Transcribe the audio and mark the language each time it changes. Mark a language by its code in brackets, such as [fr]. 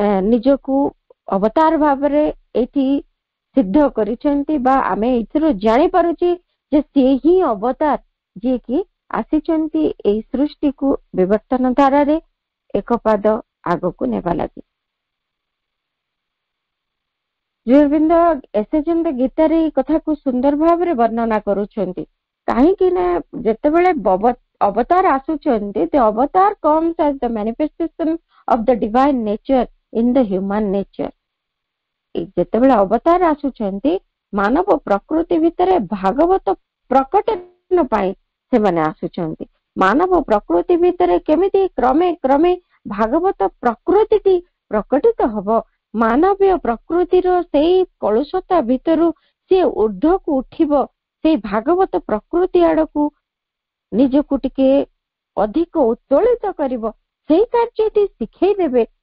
[or] ନିଜକୁ ଅବତାର ଭାବରେ ଏଠି ସିଦ୍ଧ କରିଛନ୍ତି, ବା ଆମେ ଏଥିରୁ ଜାଣିପାରୁଛି ଯେ ସିଏ ହିଁ ଅବତାର ଯିଏକି ଆସିଛନ୍ତି ଏଇ ସୃଷ୍ଟିକୁ ବିବର୍ତ୍ତନ ଧାରାରେ ଏକ ପାଦ ଆଗକୁ ନେବା ଲାଗି। ଶ୍ରୀଅରବିନ୍ଦ ଏସେଜେନ୍ଦ ଗୀତାରେ ଏଇ କଥାକୁ ସୁନ୍ଦର ଭାବରେ ବର୍ଣ୍ଣନା କରୁଛନ୍ତି। କାହିଁକି ନା ଯେତେବେଳେ ଅବତାର ଆସୁଛନ୍ତି, [en] the avatar comes as the manifestation of the divine nature in the human nature। [or] ଯେତେବେଳେ ଅବତାର ଆସୁଛନ୍ତି, ମାନବ ପ୍ରକୃତି ଭିତରେ ଭାଗବତ ପ୍ରକଟନ ପାଇଁ ସେମାନେ ଆସୁଛନ୍ତି। ମାନବ ପ୍ରକୃତି ଭିତରେ କେମିତି କ୍ରମେ କ୍ରମେ ଭାଗବତ ପ୍ରକୃତିଟି ପ୍ରକଟିତ ହବ, ମାନବୀୟ ପ୍ରକୃତିର ସେଇ କଳୁଷତା ଭିତରୁ ସେ ଊର୍ଦ୍ଧ୍ୱକୁ ଉଠିବ, ସେଇ ଭାଗବତ ପ୍ରକୃତି ଆଡକୁ ନିଜକୁ ଟିକେ ଅଧିକ ଉତ୍ତୋଳିତ କରିବ, ସେଇ କାର୍ଯ୍ୟଟି ଶିଖେଇ ଦେବେ।